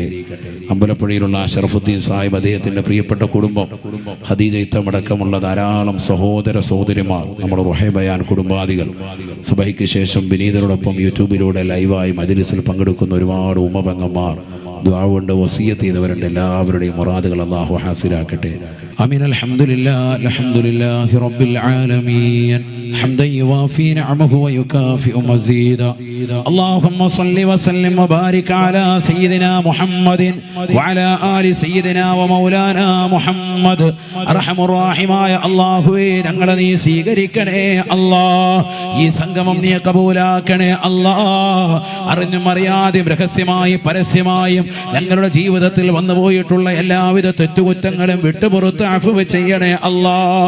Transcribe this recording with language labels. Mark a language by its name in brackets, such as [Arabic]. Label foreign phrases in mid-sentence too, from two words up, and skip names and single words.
[Malayalam] അമ്പലപ്പുഴയിലുള്ള ഷറഫുദ്ദീൻ സാഹിബ്, അദ്ദേഹത്തിൻ്റെ പ്രിയപ്പെട്ട കുടുംബം, ഖദീജ ഇത്തമടക്കമുള്ള ധാരാളം സഹോദര സഹോദരിമാർ, നമ്മുടെ റുഹൈ ബയാൻ കുടുംബാദികൾ, സുബഹിക്ക് ശേഷം വിനീതരോടൊപ്പം യൂട്യൂബിലൂടെ ലൈവായി മജ്‌ലിസിൽ പങ്കെടുക്കുന്ന ഒരുപാട് ഉമ്മപെങ്ങന്മാർ, ദുആ കൊണ്ട് വസിയത്ത് ചെയ്തവരുണ്ട്. എല്ലാവരുടെയും മുറാദുകൾ അള്ളാഹു ഹാസിലാക്കട്ടെ. ആമീൻ. [Arabic] الحمد لله رب العالمين حمدا يوافي نعمه ويكافئ مزيده. اللهم صل وسلم وبارك على سيدنا محمد وعلى آل سيدنا ومولانا محمد. [Malayalam] അർഹമുർ റഹീമായ അല്ലാഹുവേ, ഞങ്ങളെ നീ സ്വീകരിക്കണേ അല്ലാഹ്. ഈ സംഗമം നീ കബൂലാക്കണേ അല്ലാഹ്. അറിഞ്ഞും അറിയാതെയും രഹസ്യമായി പരസ്യമായും ഞങ്ങളുടെ ജീവിതത്തിൽ വന്നുപോയിട്ടുള്ള എല്ലാവിധ തെറ്റുകുറ്റങ്ങളും വിട്ടുപുറത്ത് അഫ്വ് ചെയ്യണേ അല്ലാഹ്.